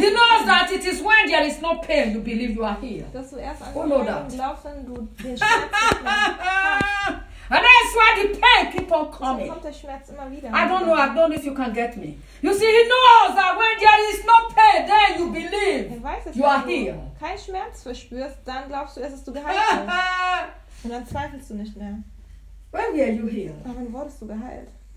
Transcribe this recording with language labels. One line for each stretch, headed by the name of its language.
English: He knows that it is when there is no pain you believe you are healed.
German: Dass du erst an den Pain glaubst, wenn du den Schmerz hast.
English: And that's why the pain keep on coming.
German: Deswegen kommt der Schmerz immer wieder.
English: I don't know if you can get me. You see, he knows that when there is no pain, then you believe.
German: Er weiß, dass
English: you are healed.
German: Wenn du keinen Schmerz verspürst, dann glaubst du erst, dass du geheilt bist. Und dann zweifelst du nicht mehr.
English: When were you healed?
German: Aber wann wurdest du geheilt?